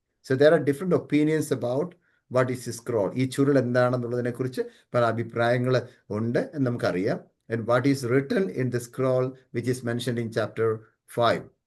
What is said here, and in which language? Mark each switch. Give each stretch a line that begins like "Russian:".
English: So there are different opinions about what is the scroll.
Malayalam: ഈ ചുരുൾ എന്താണെന്നുള്ളതിനെ കുറിച്ച് പല അഭിപ്രായങ്ങൾ ഉണ്ട് എന്ന് നമുക്കറിയാം.
English: And what is written in the scroll which is mentioned in chapter 5.